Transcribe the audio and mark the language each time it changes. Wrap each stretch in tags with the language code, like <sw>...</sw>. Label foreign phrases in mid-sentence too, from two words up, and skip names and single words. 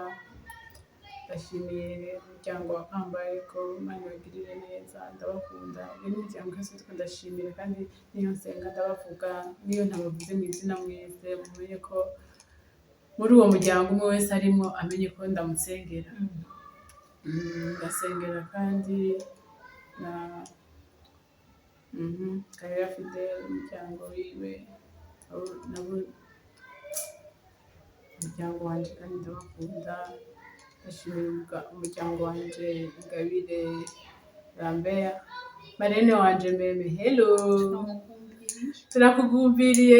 <rn>Ndashimiye umuryango wa Kambaye ko Imana ibagirire neza, ndabakunda. N'imiryango yose ndashimira kandi niyo nsenga ndabavuga, niyo ntabavuze mu izina mwese, mumenye ko muri uwo muryango umwe wese arimo amenye ko ndamusengera. Ndasengera kandi na Karera Fidel, umuryango wiwe, nabo umuryango wanje kandi ndabakunda. Ndashimira umuryango wanje Ingabire Lambert, marene wanje meme, hello, turakugumbiriye</rn>